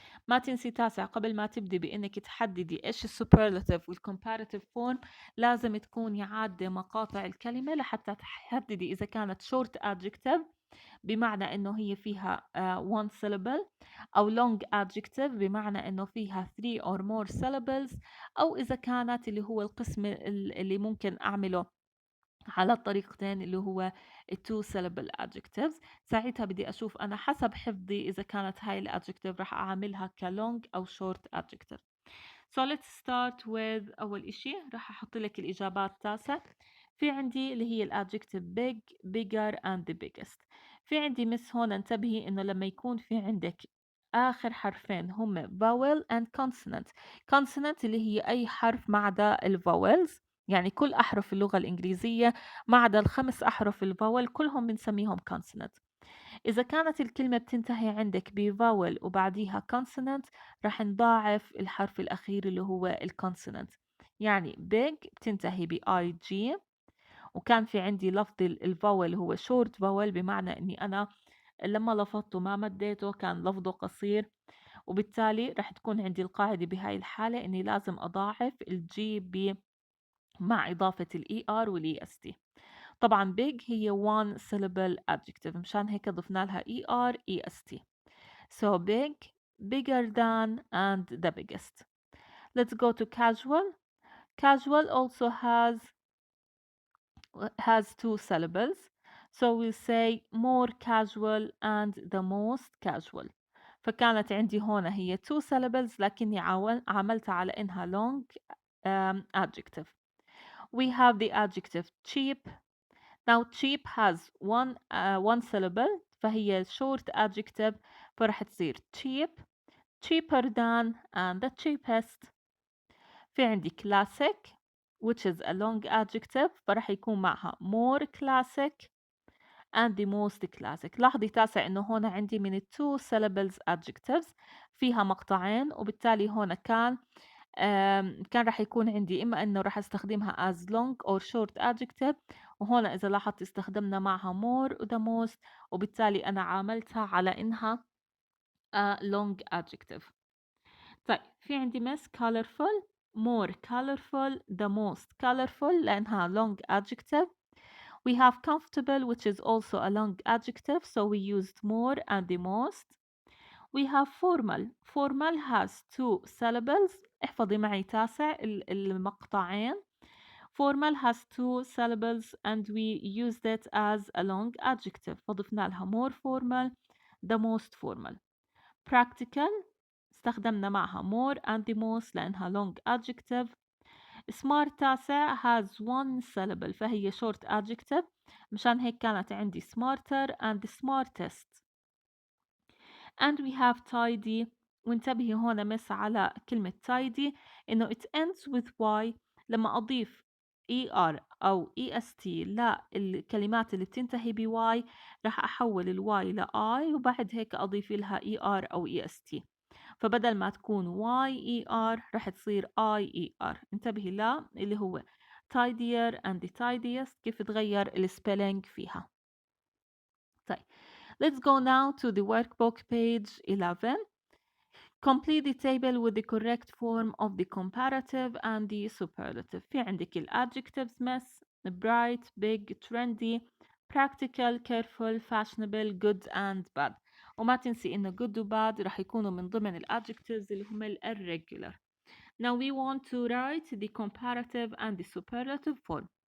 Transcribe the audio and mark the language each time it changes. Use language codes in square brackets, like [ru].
[ar] ما تنسي تاسع قبل ما تبدي بانك تحددي ايش السوبرلاتيف والكومباراتيف فورم، لازم تكوني عادة مقاطع الكلمة لحتى تحددي اذا كانت [en] short adjective [ar] بمعنى انه هي فيها [en] one syllable، [ar] او [en] long adjective [ar] بمعنى انه فيها [en] 3 or more syllables، [ar] او اذا كانت اللي هو القسم اللي ممكن اعمله على الطريقتين اللي هو [en] two syllable adjectives. [ar] ساعتها بدي أشوف أنا حسب حفظي إذا كانت هاي الادجكتيف رح أعملها كلونج أو [en] short adjective. So let's start with [ar] أول إشي رح أحط لك الإجابات تاسع. في عندي اللي هي الادجكتيف [en] big, bigger and the biggest. [ar] في عندي مس هون انتبهي إنه لما يكون في عندك آخر حرفين هم [en] vowel and consonant. [ar] consonant اللي هي أي حرف ما عدا الفاولز، يعني كل أحرف اللغة الإنجليزية ما عدا ال5 أحرف الفاول كلهم بنسميهم consonant. إذا كانت الكلمة بتنتهي عندك بفاول وبعديها consonant راح نضاعف الحرف الأخير اللي هو الكونسونانت. يعني big بتنتهي ب IG، وكان في عندي لفظ الفاول هو short vowel، بمعنى إني أنا لما لفظته ما مديته كان لفظه قصير، وبالتالي راح تكون عندي القاعدة بهاي الحالة إني لازم أضاعف الجي مع إضافة ال ER وال EST. طبعا big هي [en] one syllable adjective، [ar] مشان هيك ضفنا لها ER EST. [en] So big, bigger than and the biggest. Let's go to casual. Casual also has two syllables. So we'll say more casual and the most casual. [ar] فكانت عندي هنا هي [en] two syllables [ar] لكني عملتها على إنها [en] long adjective. We have the adjective cheap. Now cheap has one syllable فهي short adjective، [ar] فرح تصير [en] cheap, cheaper than and the cheapest. [ar] في عندي [en] classic. which is a long adjective [ar] فراح يكون معها [en] more classic and the most classic. [ar] لاحظي تاسع إنه هون عندي من [en] two syllables adjectives [ar] فيها مقطعين، وبالتالي هون كان راح يكون عندي إما إنه راح استخدمها [en] as long or short adjective، [ar] وهون إذا لاحظت استخدمنا معها more و the most، وبالتالي أنا عاملتها على إنها long adjective. طيب في عندي [en] miss colorful more colorful the most colorful لأنها long adjective. We have comfortable which is also a long adjective so we used more and the most. We have formal formal has two syllables [ar] احفظي معي تاسع المقطعين. [en] Formal has two syllables and we used it as a long adjective [ar] فضفنا لها [en] more formal the most formal. Practical [ar] استخدمنا معها [en] more and the most لأنها long adjective. Smart تاسع has one syllable فهي short adjective [ar] مشان هيك كانت عندي [en] smarter and smartest. And we have tidy [ar] وانتبهي هون مس على كلمة [en] tidy إنه it ends with y. [ar] لما أضيف er أو est للكلمات اللي بتنتهي ب y راح أحول ال y ل I وبعد هيك أضيف لها er أو est. فبدل ما تكون YER راح تصير IER. انتبهي لا اللي هو [en] tidier and tidiest [ar] كيف تغير السبيلينج فيها. [en] طيب let's go now to the workbook page 11. Complete the table with the correct form of the comparative and the superlative. [ar] في عندك ال [en] adjectives miss bright, big, trendy, practical, careful, fashionable, good and bad. [ar] وما تنسي إنه good و bad راح يكونوا من ضمن ال adjectives اللي هم ال irregular. [en] Now we want to write the comparative and the superlative form.